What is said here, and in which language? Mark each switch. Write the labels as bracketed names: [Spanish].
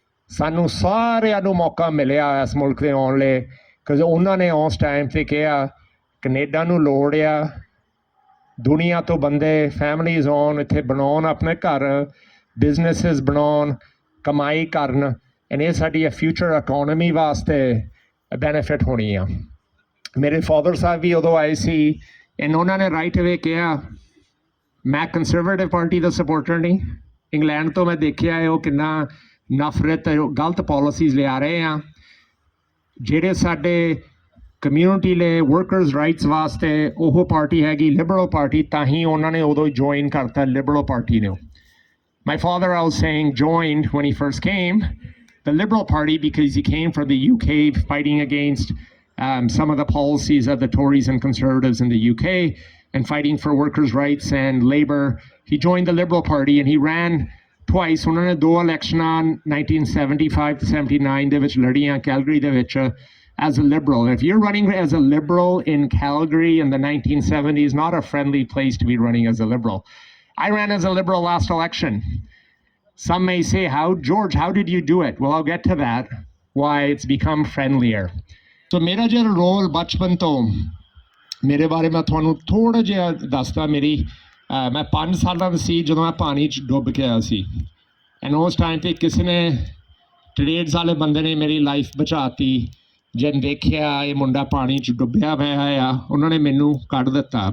[Punjabi] ਸਾਨੂੰ ਸਾਰਿਆਂ ਨੂੰ ਮੌਕਾ ਮਿਲਿਆ ਇਸ ਮੁਲਕ ਦੇ ਆਉਣ ਲਈ, ਕਿਉਂਕਿ ਉਹਨਾਂ ਨੇ ਉਸ ਟਾਈਮ 'ਤੇ ਕਿਹਾ ਕੈਨੇਡਾ ਨੂੰ ਲੋੜ ਆ ਦੁਨੀਆ ਤੋਂ ਬੰਦੇ, ਫੈਮਲੀਜ਼ ਆਉਣ, ਇੱਥੇ ਬਣਾਉਣ ਆਪਣੇ ਘਰ, ਬਿਜ਼ਨੈਸਿਸ ਬਣਾਉਣ, ਕਮਾਈ ਕਰਨ, ਐਂਡ ਇਹ ਸਾਡੀ ਫਿਊਚਰ ਇਕੋਨਮੀ ਵਾਸਤੇ ਬੈਨੀਫਿਟ ਹੋਣੀ ਆ। ਮੇਰੇ ਫਾਦਰ ਸਾਹਿਬ ਵੀ ਉਦੋਂ ਆਏ ਸੀ, ਐਂਡ ਉਹਨਾਂ ਨੇ ਰਾਈਟ ਅਵੇ ਕਿਹਾ [Hindi] मैं कंजरवेटिव पार्टी का सपोर्टर नहीं। इंग्लैंड तो मैं देखिया है वो कितना नफरत गलत पॉलिसीज़ लिया रहे हैं [Punjabi] ਜਿਹੜੇ ਸਾਡੇ ਕਮਿਊਨਿਟੀ ਲਈ ਵਰਕਰਸ ਰਾਈਟਸ ਵਾਸਤੇ ਉਹ ਪਾਰਟੀ ਹੈਗੀ ਲਿਬਰਲ ਪਾਰਟੀ ਤਾਂ ਹੀ ਉਹਨਾਂ ਨੇ ਉਦੋਂ ਜੁਆਇਨ ਕਰਤਾ ਲਿਬਰਲ ਪਾਰਟੀ ਨੂੰ। [English] My father, I was saying, joined when he first came the Liberal Party because he came from the UK fighting against some of the policies of the Tories and Conservatives in the UK and fighting for workers' rights and labour. He joined the Liberal Party and he ran twice. [Punjabi] ਉਹਨਾਂ ਨੇ ਦੋ ਇਲੈਕਸ਼ਨਾਂ 1975 to 79 ਦੇ ਵਿੱਚ ਲੜੀਆਂ Calgary ਦੇ ਵਿੱਚ [English] as a Liberal. If you're running as a Liberal in Calgary in the 1970s, not a friendly place to be running as a Liberal. I ran as a Liberal last election. Some may say, George, how did you do it? Well, I'll get to that, why it's become friendlier. [Punjabi] So ਮੇਰਾ ਜਿਹੜਾ role ਬਚਪਨ ਤੋਂ ਮੇਰੇ ਬਾਰੇ ਮੈਂ ਤੁਹਾਨੂੰ ਥੋੜਾ ਜਿਹਾ ਦੱਸਦਾ। ਮੈਂ 5 ਸਾਲਾਂ ਦਾ ਸੀ ਜਦੋਂ ਮੈਂ ਪਾਣੀ 'ਚ ਡੁੱਬ ਕੇ ਆਇਆ ਸੀ ਐਂਡ ਉਸ ਟਾਈਮ 'ਤੇ ਕਿਸੇ ਨੇ ਟਰੇਡਸ ਵਾਲੇ ਬੰਦੇ ਨੇ ਮੇਰੀ ਲਾਈਫ ਬਚਾਤੀ। ਜਦ ਦੇਖਿਆ ਇਹ ਮੁੰਡਾ ਪਾਣੀ 'ਚ ਡੁੱਬਿਆ ਹੋਇਆ ਆ ਉਹਨਾਂ ਨੇ ਮੈਨੂੰ ਕੱਢ ਦਿੱਤਾ।